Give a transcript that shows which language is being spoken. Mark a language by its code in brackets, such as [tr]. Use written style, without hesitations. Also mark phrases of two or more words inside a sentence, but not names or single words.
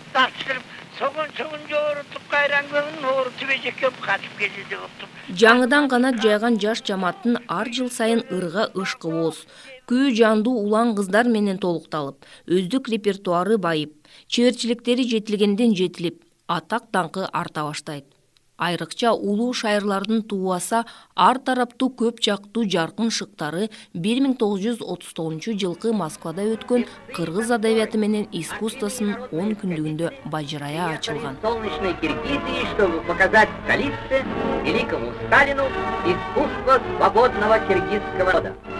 [ky] Жаңыдан канат жайган жаш жамааттын ар жыл сайын ырга ышкыбоз, күү жандуу улан кыздар менен толукталып, өздүк репертуары байып, чеберчиликтери жетилгенден жетилип, атак даңкы арта баштайт. Айрыкча улуу шайырлардын тубаса ар тараптуу көп жактуу жаркын шыктары 1939 жылкы Москвада өткөн кыргыз адабияты менен искусствосунун 10 күндүгүндө бажырая ачылган. [ru] Солнечной Киргизии, чтобы показать столице великому Сталину искусство свободного киргизского рода.